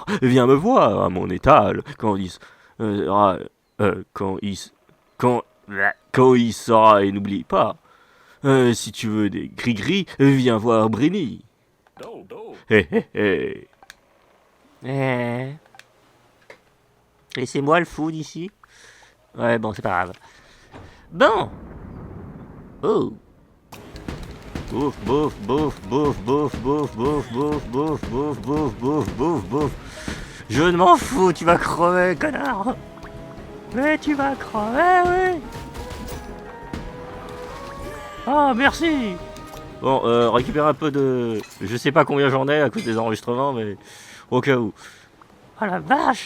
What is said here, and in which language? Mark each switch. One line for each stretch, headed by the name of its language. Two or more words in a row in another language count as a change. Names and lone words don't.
French: Viens me voir à mon étal quand il sera, et n'oublie pas. Si tu veux des gris-gris, viens voir Brini. Hé hé hé. Laissez-moi le fou d'ici. Ouais, bon, c'est pas grave. Bon. Oh. Bouf, bouf, bouf, bouf, bouf, bouf, bouf, bouf, bouf, bouf, bouf, bouf, bouf, bouf. Je ne m'en fous, tu vas crever, connard. Mais tu vas crever, oui. Ah, merci. Bon, récupère un peu de... Je sais pas combien j'en ai à cause des enregistrements, mais... Au cas où. Oh la vache.